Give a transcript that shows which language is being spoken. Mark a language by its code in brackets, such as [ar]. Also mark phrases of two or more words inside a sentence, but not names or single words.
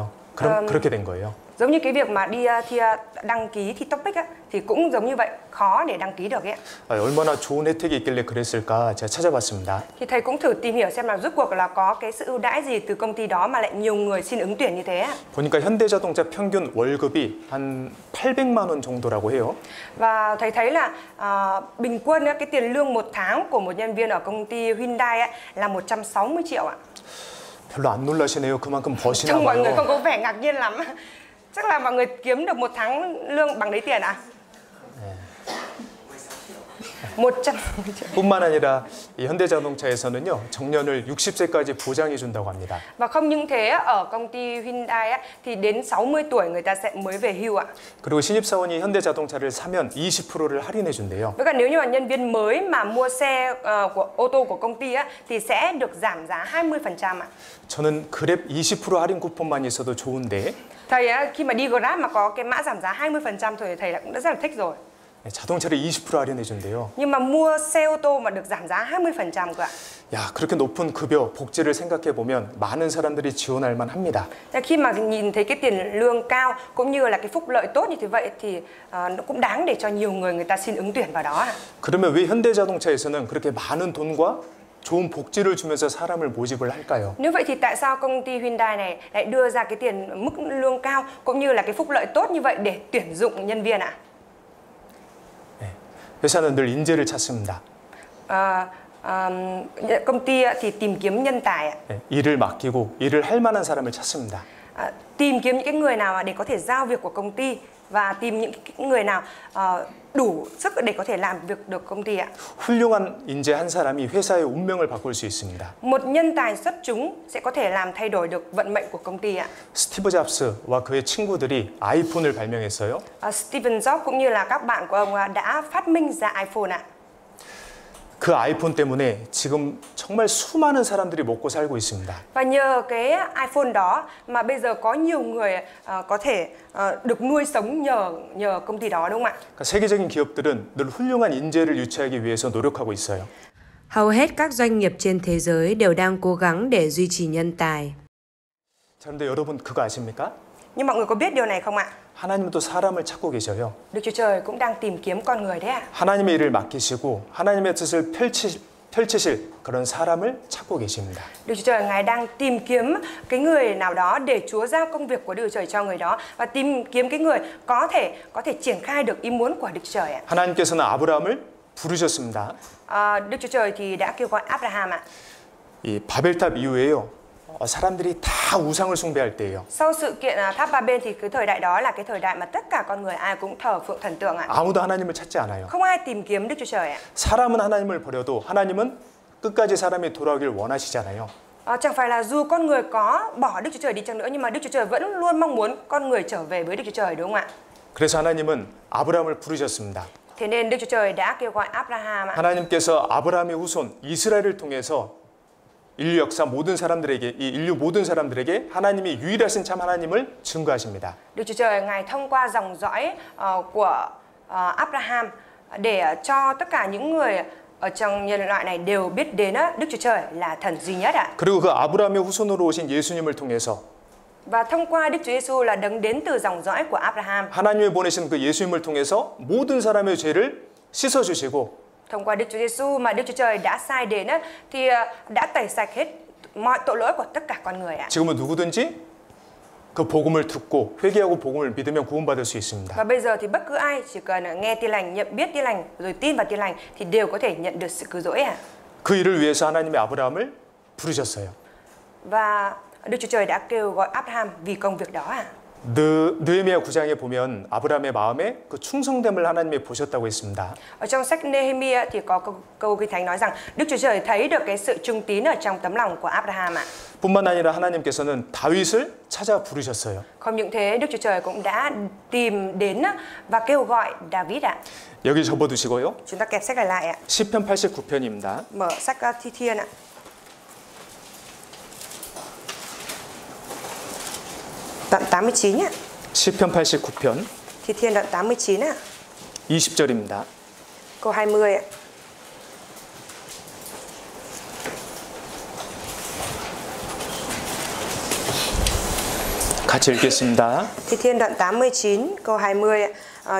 [ko] 그럼 그렇게 된 거예요. [vi] Giống như cái việc mà đi đăng ký thi TOEIC á, thì cũng giống như vậy, khó để đăng ký được ấy. [ko] 얼마나 좋은 혜택이 있길래 그랬을까 제가 찾아봤습니다. [vi] Thì thầy cũng thử tìm hiểu xem là rốt cuộc là có cái sự ưu đãi gì từ công ty đó mà lại nhiều người xin ứng tuyển như thế ạ. [ko] 보니까 현대자동차 평균 월급이 한 800만 원 정도라고 해요. [vi] Và thầy thấy là bình quân cái tiền lương một tháng của một nhân viên ở công ty Hyundai ấy, là 160 triệu ạ. [ko] 별로 안 놀라시네요. 그만큼 버시나 [vi] Trông mọi người [ko] 봐요. [vi] không có vẻ ngạc nhiên lắm. Chắc là mọi người kiếm được một tháng lương bằng đấy tiền ạ? [ko] 100 뿐만 아니라 이 현대자동차에서는요 정년을 60세까지 보장해 준다고 합니다. [vi] Và không những thế, ở công ty Hyundai á, thì đến 60 tuổi người ta sẽ mới về hưu ạ. [ko] 그리고 신입사원이 현대자동차를 사면 20%를 할인해 준대요. [vi] Với cả nếu như mà nhân viên mới mà mua xe của ô tô của công ty á, thì sẽ được giảm giá 20% ạ. [ko] 저는 그랩 20% 할인 쿠폰만 있어도 좋은데 [vi] Thầy á, khi mà đi Grab mà có cái mã giảm giá 20% thôi thầy cũng đã rất là thích rồi. [ko] 자동차를 20% 할인해 준대요. [vi] Nhưng mà mua xe ô tô mà được giảm giá 20% cơ ạ. [ko] 야, 그렇게 높은 급여, 복지를 생각해 보면 많은 사람들이 지원할 만합니다. [vi] Khi mà nhìn thấy cái tiền lương cao cũng như là cái phúc lợi tốt như thế vậy thì nó cũng đáng để cho nhiều người ta xin ứng tuyển vào đó ạ. [ko] 그러면 왜 현대자동차에서는 그렇게 많은 돈과 좋은 복지를 주면서 사람을 모집을 할까요? [vi] Nếu vậy thì tại sao công ty Hyundai này lại đưa ra cái tiền mức lương cao cũng như là cái phúc lợi tốt như vậy để tuyển dụng nhân viên ạ? [ko] 회사는 늘 인재를 찾습니다. [vi] Công ty thì tìm kiếm nhân tài ạ. [ko] 일을 맡기고 일을 할 만한 사람을 찾습니다. [vi] Tìm kiếm những cái người nào để có thể giao việc của công ty và tìm những cái người nào đủ sức để có thể làm việc được công ty ạ. [ko] 훌륭한 인재 한 사람이 회사의 운명을 바꿀 수 있습니다. [vi] Một nhân tài xuất chúng sẽ có thể làm thay đổi được vận mệnh của công ty ạ. [ko] 스티브 잡스와 그의 친구들이 아이폰을 발명했어요. [vi] Steve Jobs cũng như là các bạn của ông đã phát minh ra iPhone ạ. [ko] 그 아이폰 때문에 지금 정말 수많은 사람들이 먹고 살고 있습니다. [vi] Và nhờ cái iPhone đó mà bây giờ có nhiều người có thể được nuôi sống nhờ công ty đó đúng không ạ? [ko] 그러니까 세계적인 기업들은 늘 훌륭한 인재를 유치하기 위해서 노력하고 있어요. [vi] Hầu hết các doanh nghiệp trên thế giới đều đang cố gắng để duy trì nhân tài. [ko] 자, 그런데 여러분 그거 아십니까? [vi] Nhưng mọi người có biết điều này không ạ? [ko] 하나님은 또 사람을 찾고 계셔요. [vi] Đức Chúa Trời cũng đang tìm kiếm con người đấy ạ. [ko] 하나님의 일을 맡기시고 하나님의 뜻을 펼치실 그런 사람을 찾고 계십니다. [vi] Đức Chúa Trời Ngài đang tìm kiếm cái người nào đó để Chúa giao công việc của Đức Chúa Trời cho người đó và tìm kiếm cái người có thể triển khai được ý muốn của Đức Chúa Trời ạ. [ko] 하나님께서는 아브라함을 부르셨습니다. [vi] Đức Chúa Trời thì đã kêu gọi Abraham ạ. [ko] 이 바벨탑 이후에요. 사람들이 다 우상을 숭배할 때예요. [vi] Sau sự kiện tháp Ba-bên thì cái thời đại đó là cái thời đại mà tất cả con người ai cũng thờ phượng thần tượng ạ. [ko] 아무도 하나님을 찾지 않아요. [vi] Không ai tìm kiếm Đức Chúa Trời ạ. [ko] 사람은 하나님을 버려도 하나님은 끝까지 사람이 돌아오길 원하시잖아요. [vi] Chẳng phải là dù con người có bỏ Đức Chúa Trời đi chăng nữa nhưng mà Đức Chúa Trời vẫn luôn mong muốn con người trở về với Đức Chúa Trời đúng không ạ? [ko] 그래서 하나님은 아브라함을 부르셨습니다. [vi] Thế nên Đức Chúa Trời đã kêu gọi Abraham ạ. [ko] 하나님께서 아브라함의 후손 이스라엘을 통해서 인류 역사 모든 사람들에게 이 인류 모든 사람들에게 하나님이 유일하신 참 하나님을 증거하십니다. [vi] Đức Chúa Trời Ngài thông qua dòng dõi của Abraham để cho tất cả những người ở trong nhân loại này đều biết đến Đức Chúa Trời là thần duy nhất ạ. [ko] 그리고 그 아브라함의 후손으로 오신 예수님을 통해서 [vi] Và thông qua Đức Chúa Giêsu là đấng đến từ dòng dõi của Abraham. [ko] 하나님이 보내신 그 예수님을 통해서 모든 사람의 죄를 씻어 주시고 [vi] Thông qua Đức Chúa Giêsu mà Đức Chúa Trời đã sai đến thì đã tẩy sạch hết mọi tội lỗi của tất cả con người ạ. [ko] 지금은 누구든지 그 복음을 듣고 회개하고 복음을 믿으면 구원받을 수 있습니다. [vi] Và bây giờ thì bất cứ ai chỉ cần nghe tin lành, nhận biết tin lành rồi tin vào tin lành thì đều có thể nhận được sự cứu rỗi ạ. [ko] 그 일을 위해서 하나님이 아브라함을 부르셨어요. [vi] Và Đức Chúa Trời đã kêu gọi Abraham vì công việc đó ạ. [ko] 느헤미야 9장에 보면 아브라함의 마음에 그 충성됨을 하나님이 보셨다고 했습니다. [vi] Ở trong sách Nehemia thì có câu Kinh Thánh nói rằng Đức Chúa Trời thấy được cái sự trung tín ở trong tấm lòng của Abraham ạ. [ko] 뿐만 아니라 하나님께서는 다윗을 찾아 부르셨어요. [vi] Không những thế, Đức Chúa Trời cũng đã tìm đến và kêu gọi David ạ. [ko] 여기 접어두시고요. [vi] Chúng ta kẹp sách lại ạ. [ko] 시편 89편입니다. [vi] Mở sách Thi Thiên ạ. Đoạn 89 ạ. [ko] 시편 89편 [vi] Thi Thiên đoạn 89 ạ. [ko] 20절입니다. [vi] Câu 20 ạ. [ko] 같이 읽겠습니다. [vi] Thi Thiên đoạn 89 câu 20 ạ.